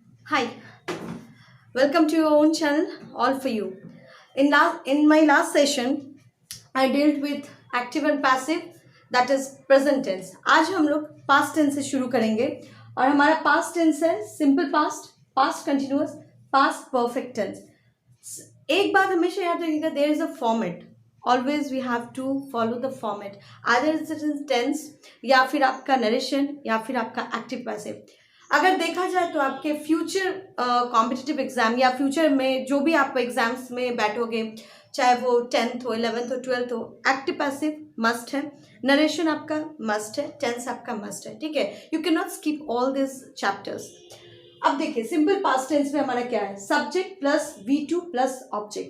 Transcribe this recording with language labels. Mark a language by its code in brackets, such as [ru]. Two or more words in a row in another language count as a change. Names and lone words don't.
[en] Hi, welcome to your own channel, all for you. In my last session, I dealt with active and passive, that is present tense. [hi] आज हम लोग [en] past tense [hi] से शुरू करेंगे और हमारा [en] past tense [hi] है [en] simple past, past continuous, past perfect tense. [hi] एक बात हमेशा याद रखिएगा, [en] there is a format. Always we have to follow the format. Either it is tense [hi] या फिर आपका [en] narration [hi] या फिर आपका [en] active passive. [hi] अगर देखा जाए तो आपके [en] future competitive exam [hi] या फ्यूचर में जो भी आप एग्जाम्स में बैठोगे, चाहे वो 10th हो, 11th हो, 12th हो, [en] active passive must [hi] है, नरेशन आपका मस्ट है, टेंस आपका मस्ट है. ठीक है, [en] you can not skip all this chapters. [hi] अब देखिए [en] simple past tense [hi] में हमारा क्या है, [en] subject plus V2 plus object.